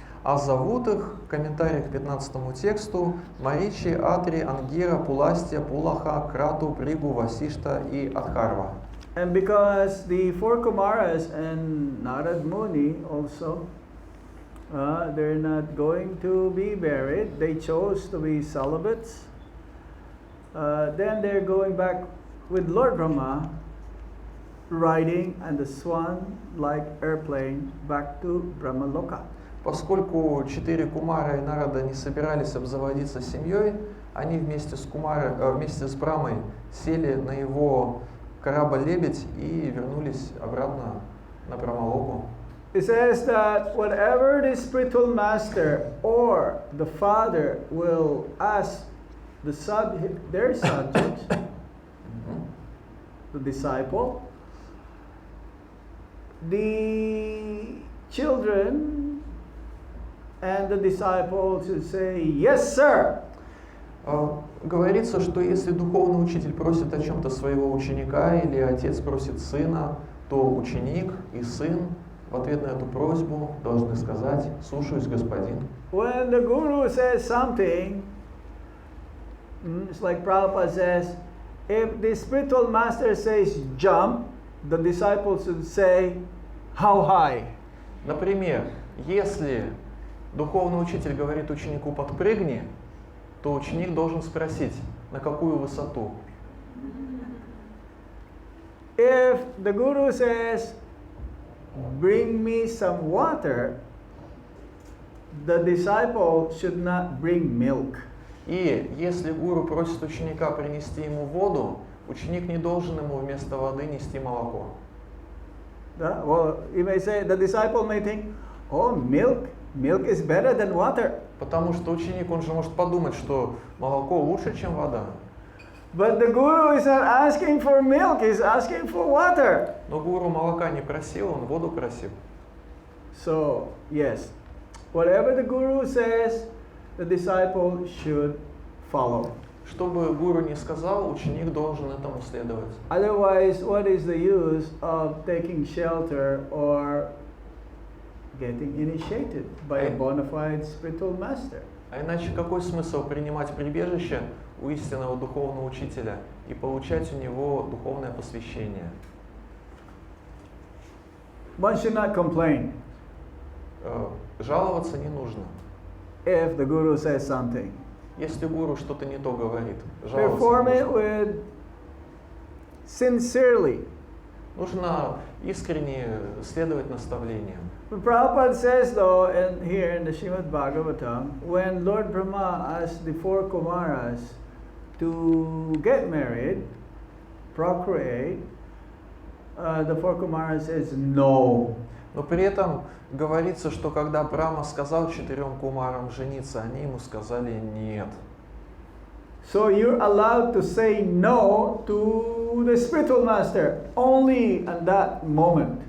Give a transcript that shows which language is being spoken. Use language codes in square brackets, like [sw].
[ru] А зовут их, в комментариях к 15 тексту, Маричи, Атри, Ангира, Пуластия, Пулаха, Крату, Бригу, Васишта и Адхарва. [en] And because the 4 Kumaras and Narad Muni also, they're not going to be married, they chose to be celibates, then they're going back with Lord Brahma, riding on the swan-like airplane back to Brahmaloka. [ru] Поскольку 4 Кумара и Нарада не собирались обзаводиться семьей, они вместе с Брамой сели на его корабль «Лебедь» и вернулись обратно на Брамалоку. [en] It says that whatever the spiritual master or the father will ask their subject, the disciple, the children and the disciple should say, "Yes, sir." [ru] Говорится, что если духовный учитель просит о чем-то своего ученика или отец просит сына, то ученик и сын в ответ на эту просьбу должны сказать: «Слушаюсь, господин». [en] When the guru says something, it's like Prabhupada says, if the spiritual master says jump, the disciples should say, how high? [ru] Например, если духовный учитель говорит ученику «подпрыгни», то ученик должен спросить, на какую высоту. [en] If the guru says, bring me some water, the disciple should not bring milk. [ru] И если гуру просит ученика принести ему воду, ученик не должен ему вместо воды нести молоко. [en] Well, you may say, the disciple may think, oh, milk is better than water. [ru] Потому что ученик, он же может подумать, что молоко лучше, чем вода. [en] But the guru is not asking for milk, he's asking for water. [ru] Но гуру молока не просил, он воду просил. [en] So, yes, whatever the guru says, the disciple should follow. [ru] Что бы гуру ни сказал, ученик должен этому следовать. [en] Otherwise, what is the use of taking shelter or getting initiated by a bona fide spiritual master? [ru] А иначе какой смысл принимать прибежище у истинного духовного учителя и получать у него духовное посвящение? [en] One should not complain [ru] Жаловаться не нужно. [en] if the guru says something. [ru] Если гуру что-то не то говорит, [en] Perform [ru] жаловаться не [en] it [ru] нужно. [en] with sincerely. [ru] Нужно искренне следовать наставлениям. [en] But Prabhupada says though, and here in the Srimad Bhagavatam, when Lord Brahma asked the 4 Kumaras to get married, procreate, the 4 Kumaras says no. [ru] Но при этом говорится, что когда Брахма сказал 4 кумарам жениться, они ему сказали нет. [en] So you're allowed to say no to the spiritual master only at that moment.